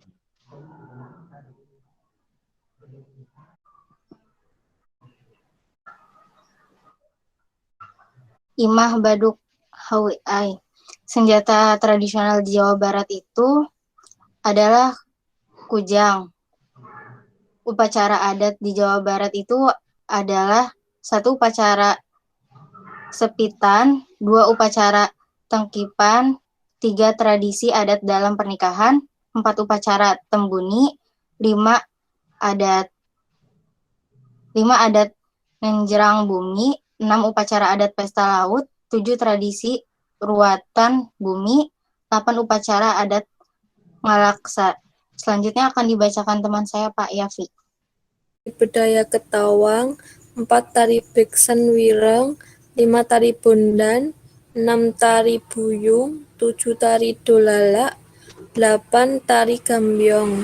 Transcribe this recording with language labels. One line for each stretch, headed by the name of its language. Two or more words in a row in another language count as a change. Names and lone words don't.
Indonesian: Imah Baduk Hawiai. Senjata tradisional di Jawa Barat itu adalah kujang. Upacara adat di Jawa Barat itu adalah 1 upacara sepitan, 2 upacara tengkipan, 3 tradisi adat dalam pernikahan, 4 upacara tembuni, 5 adat menjerang bumi, 6 upacara adat pesta laut, 7 tradisi ruatan bumi, 8 upacara adat ngalaksa. Selanjutnya akan dibacakan teman saya, Pak Yafi. Bedaya Ketawang, 4 tari Beksan Wireng, 5 tari Bondan, 6 tari Buyung, 7 tari Dolala, 8 tari Gambyong.